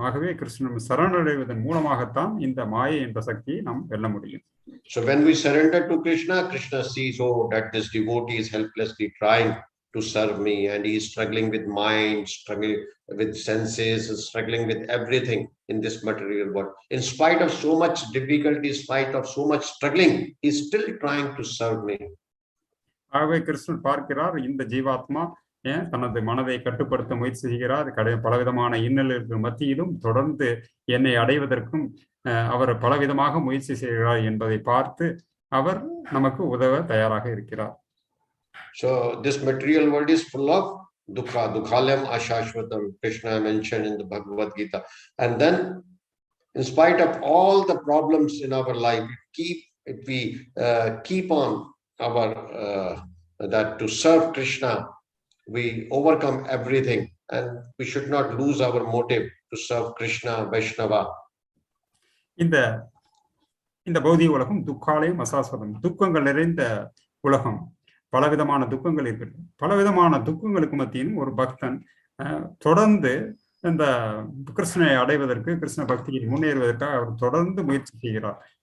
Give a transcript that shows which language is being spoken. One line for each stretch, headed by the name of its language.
Tamil: ஆகவே கிருஷ்ணன் சரணடைவதன் மூலமாகத்தான் இந்த மாயை என்ற சக்தியை நாம் வெல்ல முடியும்.
English: So when we surrender to Krishna, Krishna sees, oh, that this devotee is helplessly trying to serve me, and he is struggling with mind, struggling with senses, struggling with everything in this material world. In spite of so much difficulty, in spite of so much struggling, he is still trying to serve me.
Tamil: ஆகவே கிருஷ்ணன் பார்க்கிறார், இந்த ஜீவாத்மா தனது மனதை கட்டுப்படுத்த முயற்சி செய்கிறார், பலவிதமான இன்னல்களுக்கு மத்தியிலும் தொடர்ந்து என்னை அடைவதற்கும் அவர் பலவிதமாக முயற்சி செய்கிறார் என்பதை பார்த்து அவர் நமக்கு உதவ தயாராக இருக்கிறார்.
English: So this material world is full of dukkha,
Sanskrit: dukhalam ashashvatam,
English: Krishna mentioned in the Bhagavad Gita. And then in spite of all the problems in our life, if we keep on our that to serve Krishna, we overcome everything, and we should not lose our motive to to serve Krishna, Vaishnava.
Tamil: இந்த பௌதிக உலகம்
Sanskrit: துக்காலயம் அசாஸ்வதம்,
Tamil: துக்கங்கள் நிறைந்த உலகம், பலவிதமான துக்கங்கள் இருக்கு. பலவிதமான துக்கங்களுக்கு மத்தியிலும் ஒரு பக்தன் தொடர்ந்து இந்த கிருஷ்ணனை அடைவதற்கு, கிருஷ்ண பக்தியில் முன்னேறுவதற்காக அவர் தொடர்ந்து முயற்சி செய்கிறார்.